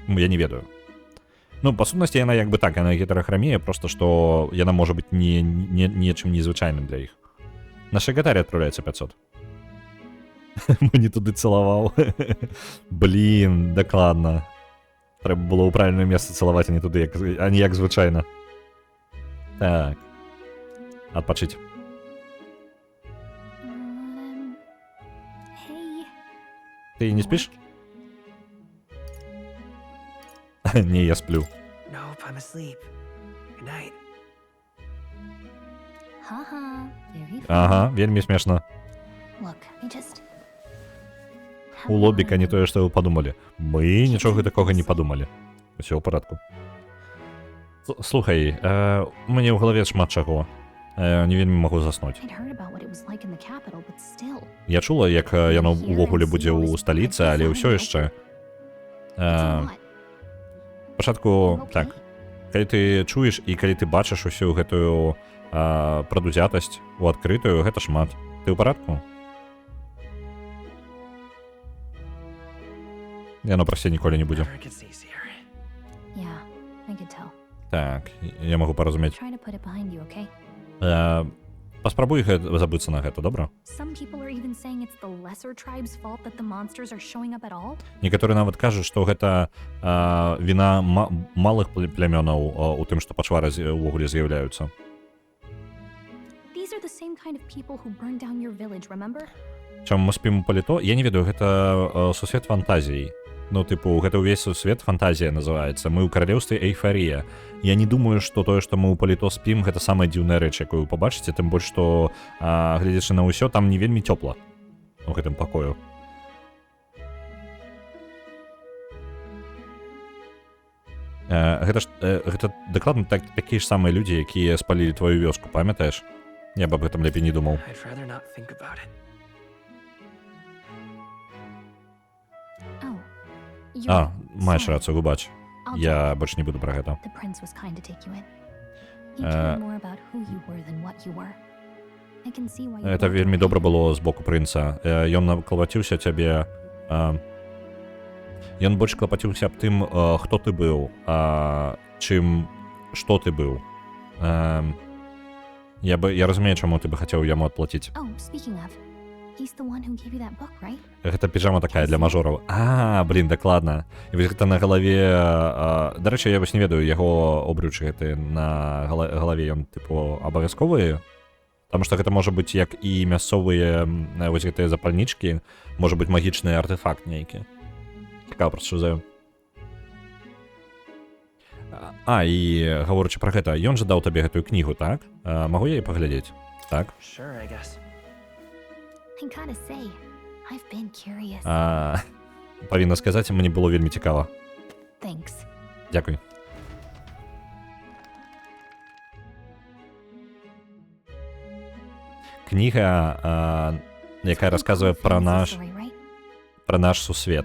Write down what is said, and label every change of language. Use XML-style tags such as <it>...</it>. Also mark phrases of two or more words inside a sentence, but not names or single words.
<be>Я не ведаю. Ну, па сутнасці, яна як бы так, яна гетарахрамія, просто што яна можа быць нечым незвычайным для іх. Наш гатарь адпраўляецца 500. Мы не туды цалаваў. Блін, дакладна.</be> <uk>Треба було у правильне місце цілувати, а не туди, а не як звичайно.</uk> <be>Так. Отпочить.</be> <en>Hey.</en> <uk>Ти не спиш? Ні, я сплю.</uk> <en>Nope, I'm asleep. Good night. Haha. Very funny.</en> <be>Ага, вельми смішно.</be> <en>Look, I just.</en> <be>У лобіка не тое, што вы падумалі. Мы нічога такога не падумалі. Усё ў парадку. Слухай, у мяне ў галаве шмат чаго. Не вельмі магу заснуць.</be> <en>I'd heard about what it was like in the capital, but still.</en> <be>Я чула, як яно ўвогуле будзе ў сталіцы, але ўсё яшчэ. Спачатку, так, калі ты чуеш і калі ты бачыш усю гэтую прадузятасць у адкрытую, гэта шмат. Ты ў парадку? Яно прасцей ніколі не будзе.</be> <en>Yeah, I could tell.</en> <be>Так, я магу паразумець.</be> <en>Try to put it behind you, okay?</en> <be>Паспрабуй забыцца на гэта, добра?</be> <en>Some people are even saying it's the lesser tribe's fault that the monsters are showing up at all. Некаторыя нават кажуць, што гэта віна малых плямёнаў у тым, што пачвары ўвогуле з'яўляюцца. These are the same kind of people who burned down your village, remember?</en> <be>Чаму мы спім у паліто? Я не ведаю, гэта сусвет фантазій. Ну, типу, гэта ўвесь сусвет фантазія называецца. Мы ў каралеўстве эйфарія. Я не думаю, што тое, што мы ў паліто спім, гэта самая дзіўная рэч, якую вы пабачыце, тым больш, што, гледзячы на ўсё, там не вельмі цёпла у гэтым пакою. Гэта дакладна такія ж самыя людзі, якія спалілі твою вёску, памятаеш? Я б аб гэтым лепей не думаў. I'd rather not think about it. Маеш рацыю, выбач. Я больш не буду пра гэта.</be> <en>The prince was kind to take you in. He cared more about who you were than what you were. I can see why you.</en> <be>Это вельмі добра было з боку прынца. Ён клапаціўся цябе. Ён больш клапаціўся аб тым, хто ты быў, чым што ты быў. Я разумею, чаму ты бы хацеў яму адплаціць.</be> <en>Oh, speaking of, he's the one who gave you that book, right?</en> <be>Гэта піжама такая для мажораў. Блін, дакладна. І вось гэта на галаве... Дарэчы, я вось не ведаю, яго обручы гэты на галаве, ён, тыпу, абавязковыя? Таму што гэта можа быць як і мясцовыя вось гэтыя запальнічкі, можа быць магічны артефакт нейкі. Цікава проста, што заю. І гаворачы пра гэта, ён жа даў табе гэтую кнігу, так? Магу я яе паглядзець? Так?</be> <en>Sure, I guess. I gotta say, I've been curious.</en> <be>Павінна сказаць, мне было вельмі цікава.</be> <en>Thanks.</en> <be>Дзякуй. Кніга, якая расказвае пра наш сусвет.</be>